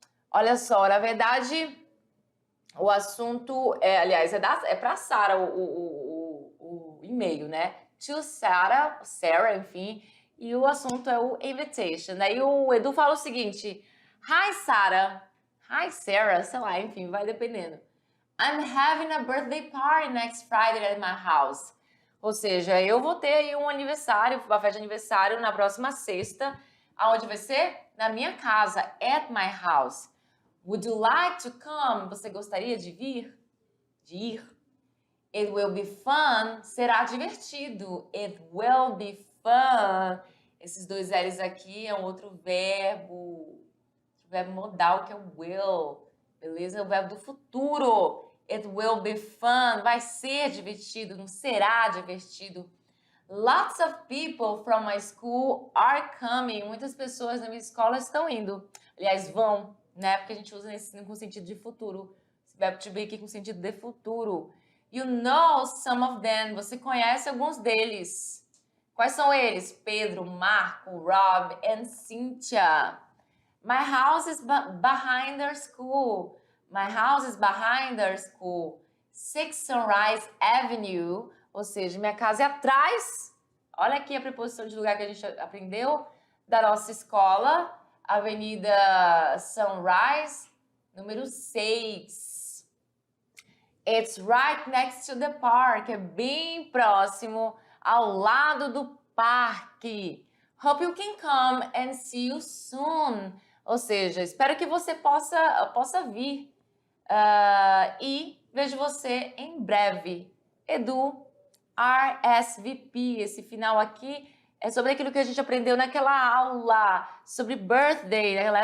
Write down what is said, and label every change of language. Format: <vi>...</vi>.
<pt>Olha só, na verdade, o assunto é para Sara o e-mail, né? To Sarah, enfim, e o assunto é o invitation. Aí o Edu fala o seguinte:</pt> <en>Hi, Sarah. Hi, Sarah,</en> <pt>sei lá, enfim, vai dependendo.</pt> <en>I'm having a birthday party next Friday at my house.</en> <pt>Ou seja, eu vou ter aí um aniversário, uma festa de aniversário na próxima sexta. Aonde vai ser? Na minha casa,</pt> <en>at my house. Would you like to come?</en> <pt>Você gostaria de vir? De ir?</pt> <en>It will be fun.</en> <pt>Será divertido.</pt> <en>It will be fun.</en> <pt>Esses dois L's aqui é um outro verbo modal que é o will. Beleza? É o verbo do futuro.</pt> <en>It will be fun.</en> <pt>Vai ser divertido, não será divertido.</pt> <en>Lots of people from my school are coming.</en> <pt>Muitas pessoas na minha escola estão indo. Aliás, vão, né? Porque a gente usa nesse com sentido de futuro. Esse verbo to be aqui com sentido de futuro.</pt> <en>You know some of them.</en> <pt>Você conhece alguns deles. Quais são eles? Pedro, Marco, Rob and Cynthia.</pt> <en>My house is behind their school. My house is behind their school. 6 Sunrise Avenue.</en> <pt>Ou seja, minha casa é atrás. Olha aqui a preposição de lugar que a gente aprendeu da nossa escola. Avenida Sunrise, número 6.</pt> <en>It's right next to the park.</en> <pt>É bem próximo, ao lado do parque.</pt> <en>Hope you can come and see you soon.</en> <pt>Ou seja, espero que você possa vir. E vejo você em breve. Edu, RSVP. Esse final aqui é sobre aquilo que a gente aprendeu naquela aula sobre birthday, né?</pt>